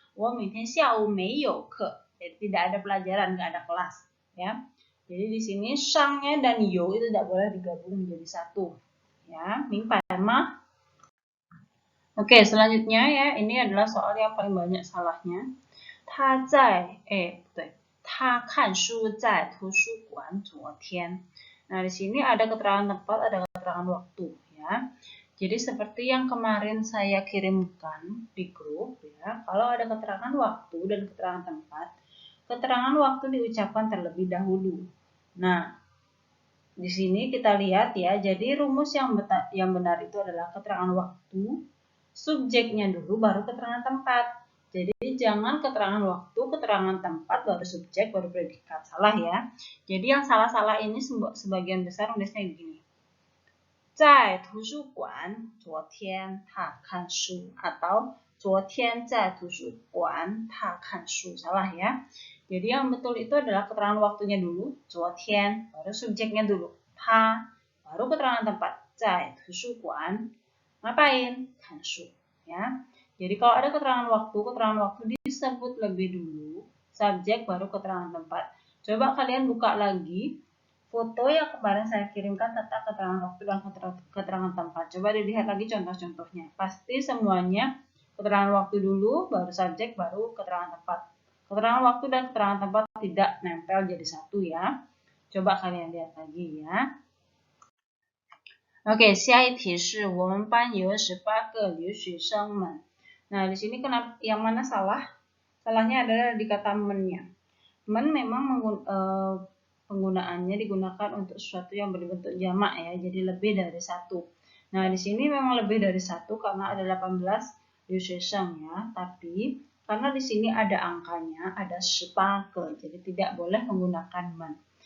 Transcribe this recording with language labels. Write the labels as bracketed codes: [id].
[zh] 我明天下午没有课. [id] Jadi tidak ada pelajaran, nggak ada kelas ya. Jadi di sini shangnya dan yo itu tidak boleh digabung menjadi satu. Ya, mingpai mah. Oke, selanjutnya ya, ini adalah soal yang paling banyak salahnya. [zh] 他在不对，他看书在图书馆昨天. [id] Nah, di sini ada keterangan tempat, ada keterangan waktu ya. Jadi seperti yang kemarin saya kirimkan di grup ya, kalau ada keterangan waktu dan keterangan tempat, keterangan waktu diucapkan terlebih dahulu. Nah, di sini kita lihat ya, jadi rumus yang benar itu adalah keterangan waktu, subjeknya dulu baru keterangan tempat. Jadi jangan keterangan waktu, keterangan tempat, baru subjek, baru predikat. Salah ya. Jadi yang salah-salah ini sebagian besar nulisnya begini. [zh] 在图书馆昨天他看书 [id] atau [zh] 昨天在图书馆他看书. [id] Salah ya. Jadi yang betul itu adalah keterangan waktunya dulu, [zh] 昨天, [id] baru subjeknya dulu, [zh] 他, [id] baru keterangan tempat, [zh] 在图书馆, [id] ngapain? [zh] 看书. [id] Ya. Jadi kalau ada keterangan waktu disebut lebih dulu, subjek baru keterangan tempat. Coba kalian buka lagi foto yang kemarin saya kirimkan tentang keterangan waktu dan keterangan tempat. Coba dilihat lagi contoh-contohnya. Pasti semuanya keterangan waktu dulu, baru subjek, baru keterangan tempat. Keterangan waktu dan keterangan tempat tidak nempel jadi satu ya. Coba kalian lihat lagi ya. [zh] Oke, 下一题是我们班有18个留学生们. [id] Nah, di sini kenapa yang mana salah? Salahnya adalah di kata men-nya. Men memang penggunaannya digunakan untuk sesuatu yang berbentuk jamak ya, jadi lebih dari satu. Nah, di sini memang lebih dari satu karena ada 18 [zh] 留学生 [id] ya, tapi karena di sini ada angkanya, ada 18, jadi tidak boleh menggunakan men.